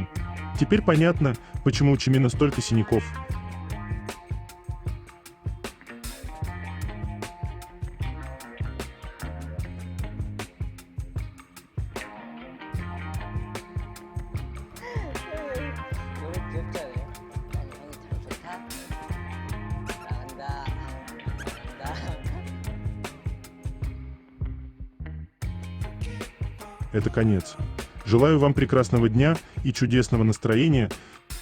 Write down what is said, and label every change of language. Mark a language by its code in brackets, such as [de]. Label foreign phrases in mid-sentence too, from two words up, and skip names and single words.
[ru] Теперь понятно, почему у Чимина столько синяков. [ko] 노래 귀엽지 않아요? 아니 형이 참 좋다. 잘한다. 잘한다. [ru] Это конец. Желаю вам прекрасного дня и чудесного настроения,